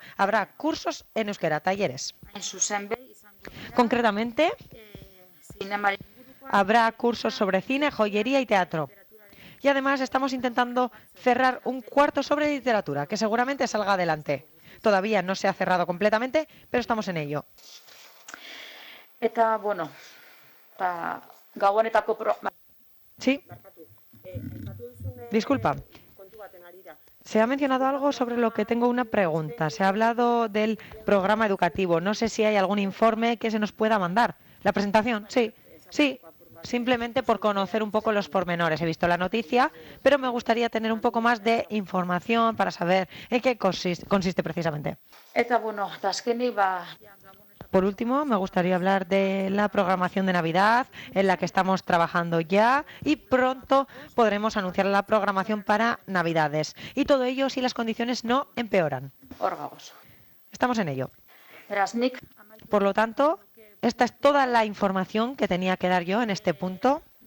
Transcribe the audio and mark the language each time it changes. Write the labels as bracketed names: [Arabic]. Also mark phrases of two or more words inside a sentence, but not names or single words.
[Spanish] Habrá cursos en euskera, talleres. Concretamente, habrá cursos sobre cine, joyería y teatro. Y además estamos intentando cerrar un cuarto sobre literatura, que seguramente salga adelante. Todavía no se ha cerrado completamente, pero estamos en ello. [Basque] Eta, bueno, gabonetako [Spanish] Sí. Disculpa. Se ha mencionado algo sobre lo que tengo una pregunta. Se ha hablado del programa educativo. No sé si hay algún informe que se nos pueda mandar. ¿La presentación? Sí. Sí. Simplemente por conocer un poco los pormenores. He visto la noticia, pero me gustaría tener un poco más de información para saber en qué consiste precisamente. [Basque] Eta, bueno, azkenik, [Spanish] Por último, me gustaría hablar de la programación de Navidad, en la que estamos trabajando ya y pronto podremos anunciar la programación para Navidades. Y todo ello si las condiciones no empeoran. Estamos en ello. Por lo tanto, esta es toda la información que tenía que dar yo en este punto.